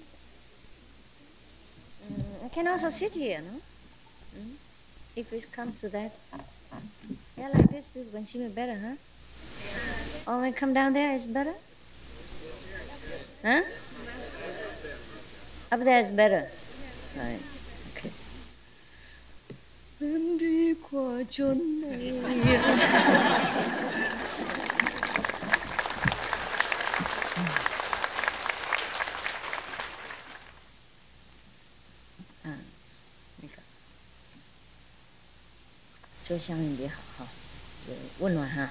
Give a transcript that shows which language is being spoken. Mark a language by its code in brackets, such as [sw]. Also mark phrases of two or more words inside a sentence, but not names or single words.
[en] I can also sit here, no? If it comes to that. Yeah, like this, people can see me better, huh? Oh, when I come down there, it's better? Huh? Up there is better. Right. [vi] Okay. Em đi qua chốn này. [zh] So 香一点好哈，温暖哈。